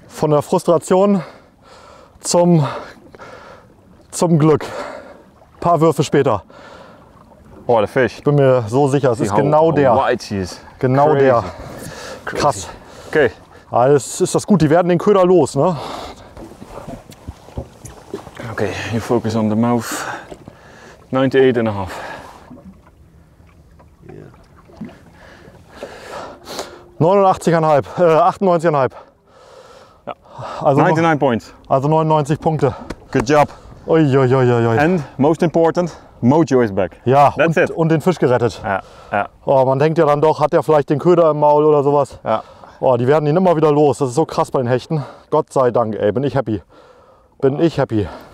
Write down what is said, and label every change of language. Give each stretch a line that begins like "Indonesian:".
German: Von der Frustration zum Glück. Ein paar Würfe später. Oh, der Fisch. Ich bin mir so sicher, es ist genau der. Genau
English: Crazy.
German: der. Krass. Okay. Alles ist das gut, die werden den Köder los, ne?
English: Okay, you focus on the mouth.
German: 98,5. 89,5, 98,5. Ja. Also
English: 99 points.
German: Also 99 Punkte.
English: Good job. Ui. And most important, Mojo is back.
German: Ja, und den Fisch gerettet. Ja. Oh, man denkt ja dann doch, hat er vielleicht den Köder im Maul oder sowas. Ja. Oh, die werden ihn immer wieder los. Das ist so krass bei den Hechten. Gott sei Dank, ey, bin ich happy. Bin ich happy.